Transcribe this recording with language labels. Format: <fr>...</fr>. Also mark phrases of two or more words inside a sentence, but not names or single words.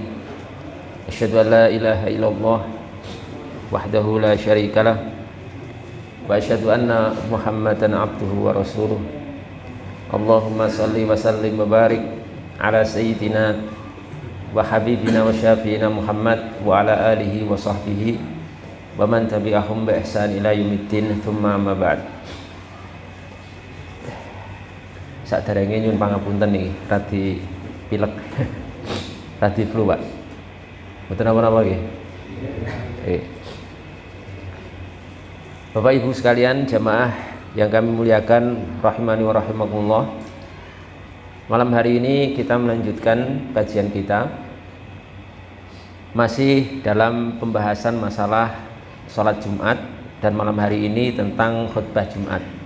<ar>أشهد أن لا إله إلا الله وحده لا شريك له وأشهد أن محمدا عبده ورسوله. اللهم صل وسلم وبارك على سيدنا وحبيبنا وشفيعنا محمد وعلى آله وصحبه ومن تبعهم بإحسان إلى يوم الدين. ثم أما بعد.</ar> <jv>Saderenge nyuwun pangapunten niki radi pilek radi flu, Pak. Mboten napa-napa nggih.</jv> <id>Bapak Ibu sekalian jamaah yang kami muliakan</id> <ar>رحمني ورحمكم الله.</ar> <id>Malam hari ini kita melanjutkan kajian kita masih dalam pembahasan masalah sholat Jumat, dan malam hari ini tentang khutbah Jumat.</id>